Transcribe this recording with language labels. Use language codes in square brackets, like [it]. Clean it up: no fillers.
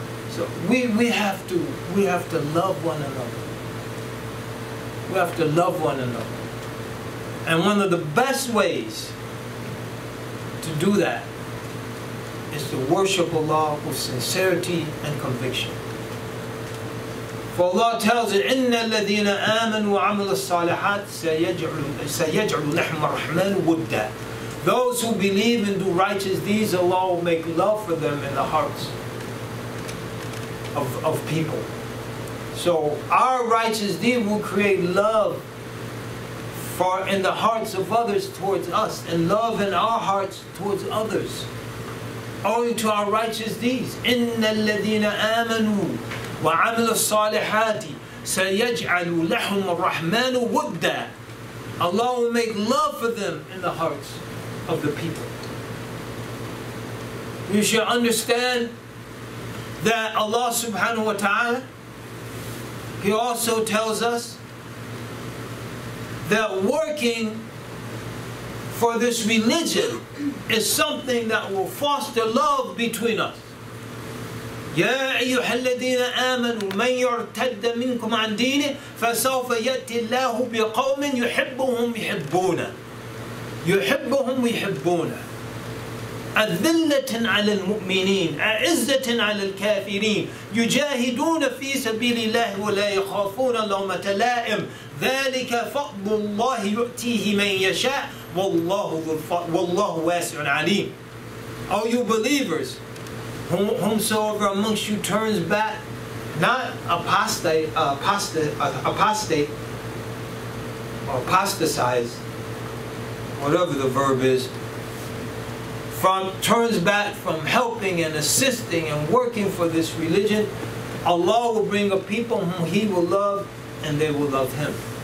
[en] So we have to love one another. We have to love one another. And one of the best ways to do that is to worship Allah with sincerity and conviction. For Allah tells it, [ar] إِنَّ الَّذِينَ آمَنُوا وَعَمِلُوا الصَّالِحَاتِ سَيَجْعَلُ لَحْمَ الرَّحْمَنِ وُدًّا. [en] Those who believe and do righteous deeds, Allah will make love for them in the hearts of people. So our righteous deed will create love in the hearts of others towards us, and love in our hearts towards others, owing to our righteous deeds. [ar] إِنَّ الَّذِينَ آمَنُوا وَعَمِلُوا الصَّالِحَاتِ سَيَجْعَلُ لَهُمُ الرَّحْمَنُ وُدًّا. [en] Allah will make love for them in the hearts of the people. You should understand that Allah subhanahu wa ta'ala, He also tells us that working for this religion is something that will foster love between us. [ar] يا أيها الذين آمنوا من يرتد منكم عن دينه فسوف يأتي الله بقوم يحبهم يحبونه أذلة على المؤمنين أعزة على الكافرين يجاهدون في سبيل الله ولا يخافون لومة لائم ذلك فضل الله يؤتيه من يشاء والله واسع عليم. [en] O you believers, whomsoever amongst you turns back, not apostate or apostatize, whatever the verb is, turns back from helping and assisting and working for this religion, Allah will bring a people whom He will love, and they will love Him.